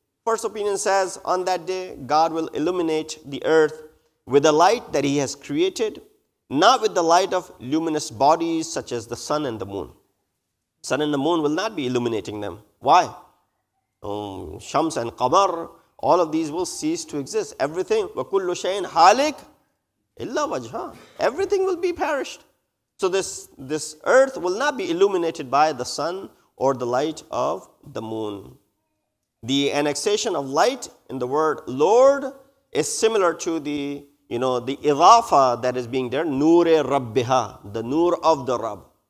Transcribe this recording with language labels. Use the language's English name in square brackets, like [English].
[English] First opinion says, on that day, God will illuminate the earth with the light that He has created, not with the light of luminous bodies such as the sun and the moon. Sun and the moon will not be illuminating them. Why? Shams and Qamar, all of these will cease to exist. Everything, [Arabic] وَكُلُّ شَيْءٍ حَالِكٍ إِلَّا وَجْهَهُ. [English] Everything will be perished. So this earth will not be illuminated by the sun or the light of the moon. The annexation of light in the word Lord is similar to the idafa that is being there, Noor-e Rabbiha, the Nur of the Rabb.